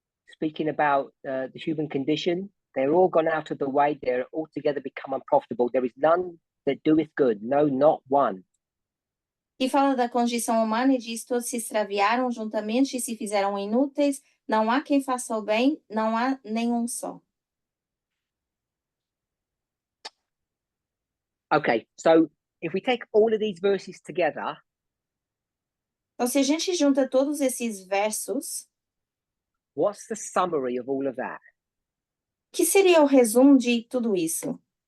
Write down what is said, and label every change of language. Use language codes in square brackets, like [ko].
[en] Speaking about the human condition, they're all gone out of the way. They're altogether become unprofitable. There is none that doeth good. No, not one. [pt] Que fala da condição humana e diz: todos se extraviaram juntamente e se fizeram inúteis. Não há quem faça o bem, não há nenhum só. [en] Okay, so if we take all of these verses together, [pt] Então, se a gente junta todos esses versos, [en] what's the summary of all of that? [pt] que seria o resumo de tudo isso?